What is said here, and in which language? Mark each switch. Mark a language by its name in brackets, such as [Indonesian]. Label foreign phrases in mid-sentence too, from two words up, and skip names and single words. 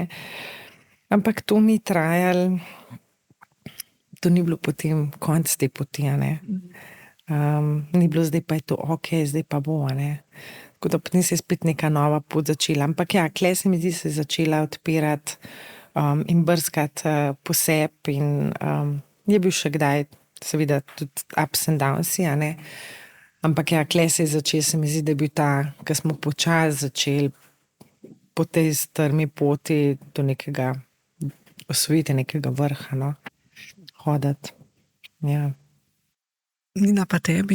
[Slovenian] Ampak to ni trajalo, to ni bilo potem konec te poti, ne. Ni bilo zdaj pa je to ok, zdaj pa bo, ne. Tako da potem se je spet neka nova pot začela. Ampak ja, kle se mi zdi, se je začela odpirati in brskati po sebi in je bil še kdaj, seveda tudi [English] ups and downs, [Slovenian] a ne. Ampak ja, kle se je začel, se mi zdi, da je bil ta, ko smo počasi začeli po tej strmi poti do nekega, osvojiti nekega vrha, no, hodati. Ja. Nina, pa tebi?